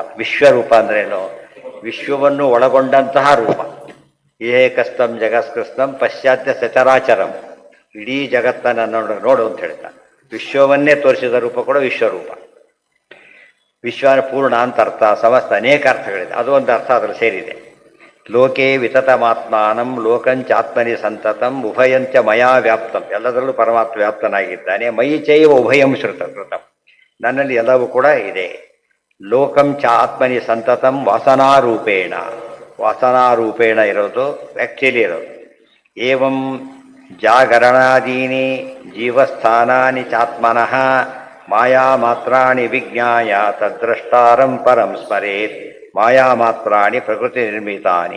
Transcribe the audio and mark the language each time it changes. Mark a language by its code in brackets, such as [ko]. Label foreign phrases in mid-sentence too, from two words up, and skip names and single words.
[kn] ವಿಶ್ವರೂಪ ಅಂದ್ರೇನು? ವಿಶ್ವವನ್ನು ಒಳಗೊಂಡಂತಹ ರೂಪ. [sa] ಏಕಸ್ತಂ ಜಗತ್ಕೃಷ್ಣಂ ಪಶ್ಚಾತ್ಯ ಸಚರಾಚರಂ, [kn] ಇಡೀ ಜಗತ್ತನ್ನು ನೋಡು ಅಂತ ಹೇಳ್ತಾ ವಿಶ್ವವನ್ನೇ ತೋರಿಸಿದ ರೂಪ ಕೂಡ ವಿಶ್ವರೂಪ. ವಿಶ್ವ ಪೂರ್ಣ ಅಂತ ಅರ್ಥ, ಸಮಸ್ತ ಅನೇಕ ಅರ್ಥಗಳಿದೆ. ಅದು ಒಂದು ಅರ್ಥ ಅದರಲ್ಲಿ ಸೇರಿದೆ. [sa] ಲೋಕೆ ವಿತತಮಾತ್ಮಾನಂ ಲೋಕಂಚಾತ್ಮನಿ ಸಂತತಂ ಉಭಯಂಚ ಮಯಾ ವ್ಯಾಪ್ತಂ [kn] ಎಲ್ಲದರಲ್ಲೂ ಪರಮಾತ್ಮ ವ್ಯಾಪ್ತನಾಗಿದ್ದಾನೆ. [sa] ಮಯಿ ಚೈವ ಉಭಯಂ ಕೃತಂ [kn] ನನ್ನಲ್ಲಿ ಎಲ್ಲವೂ ಕೂಡ ಇದೆ. [sa] ಲೋಕಂ ಚ ಆತ್ಮನಿ ಸಂತತಂ ವಾಸನಾರೂಪೇಣ, ವಾಸನಾರೂಪೇಣ [kn] ಇರೋದು ಆ್ಯಕ್ಚುಲಿ ಇರೋದು. [sa] ಏವಂ ಜಾಗರಣಾದೀನಿ ಜೀವಸ್ಥಾನಾನಿ ಚಾತ್ಮನಃ ಮಾಯಾಮಾತ್ರಾಣಿ ವಿಜ್ಞಾಯ ತದ್ದ್ರಷ್ಟಾರಂ ಪರಂ ಸ್ಮರೇತ್ ಮಾಯಾಮಾತ್ರಾಣಿ ಪ್ರಕೃತಿ ನಿರ್ಮಿತಾನಿ.